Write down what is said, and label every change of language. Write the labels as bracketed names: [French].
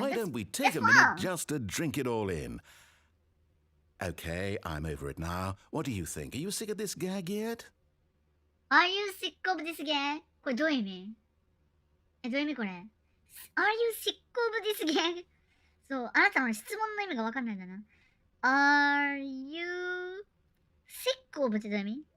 [English] Why don't we take a minute just to drink it all in? Okay, I'm over it now. What do you think? Are you sick of this gag yet? Are you sick of this gag? [Japanese] これどういう意味？どういう意味これ？ [English] Are you sick of this gag? [Japanese] そう、あなたの質問の意味がわかんないんだな。 [English] Are you sick of [Japanese] ってどういう意味？